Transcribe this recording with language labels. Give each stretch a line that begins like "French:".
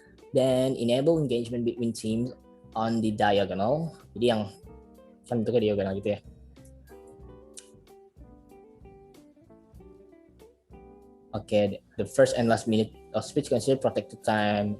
English: Then enable engagement between teams on the diagonal.
Indonesian: Jadi yang kan bentuknya diagonal gitu ya.
English: Okay, the first and last minute of speech considered protected time.